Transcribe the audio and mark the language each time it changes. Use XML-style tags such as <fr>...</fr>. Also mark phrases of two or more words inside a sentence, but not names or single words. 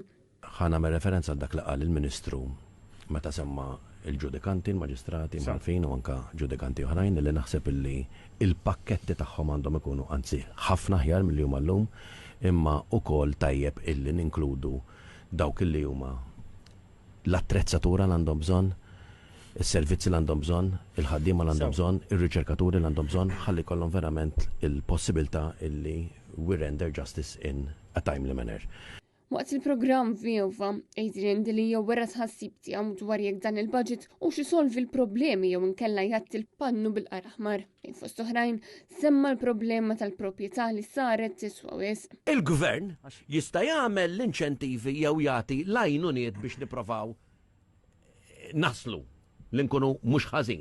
<mt>Ħana me referenza għal dak li qal il-Ministru meta semma il-ġudikanti, il-maġistrati, mal-fin u anka ġudikanti oħrajn li naħseb illi il-pakketti tagħhom għandhom ikunu anzi ħafna ħjar milli huma llum, imma ukoll tajjeb illi ninkludu dawk illi huma l-attrezzatura li għandhom bżonn, is-servizzi li għandhom bżonn, il-ħaddiema li għandhom bżonn, ir-riċerkaturi li għandhom bżonn, ħalli kollhom verament il-possibilità illi</mt> <en>we render justice in a timely manner.</en> <mt>Waqt il-programm Viova, Adrian Delija wera tħassib tiegħu dwar jekk dan il-budget u xisolvi l-problemi jew inkella jgħatti l-pannu bil-qaraħmar. Fost oħrajn semma l-problema tal-proprjetà li saret tiswa wisq. Il-gvern jista' jagħmel l-inċentivi jew jagħti l-għajnuniet biex nipprovaw naslu l-inkunu mux ħażin.</mt>